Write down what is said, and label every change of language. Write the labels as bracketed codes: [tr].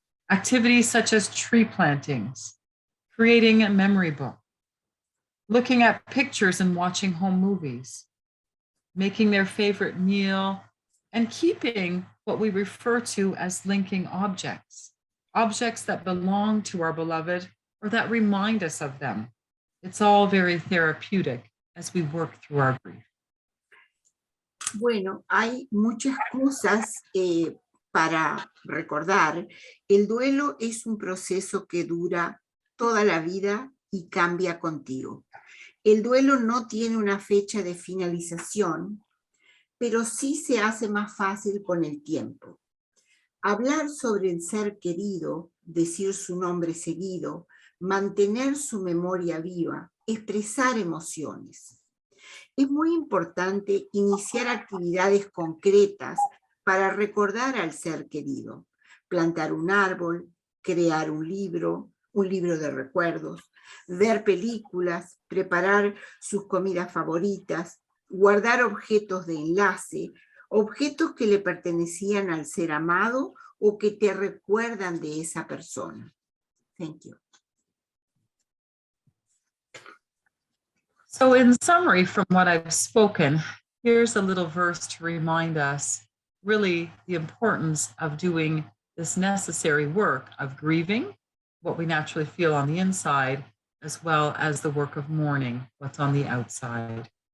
[en] Activities such as tree plantings, creating a memory book, looking at pictures and watching home movies, making their favorite meal, and keeping what we refer to as linking objects, objects that belong to our beloved or that remind us of them. It's all very therapeutic as we work through our grief. [es] Bueno, hay muchas cosas para recordar. El duelo es un proceso que dura toda la vida y cambia contigo. El duelo no tiene una fecha de finalización, pero sí se hace más fácil con el tiempo. Hablar sobre el ser querido, decir su nombre seguido, mantener su memoria viva, expresar emociones. Es muy importante iniciar actividades concretas para recordar al ser querido. Plantar un árbol, crear un libro de recuerdos, ver películas, preparar sus comidas favoritas, guardar objetos de enlace, objetos que le pertenecían al ser amado o que te recuerdan de esa persona. [en] Thank you. So in summary from what I've spoken, here's a little verse to remind us really the importance of doing this necessary work of grieving, what we naturally feel on the inside, as well as the work of mourning, what's on the outside.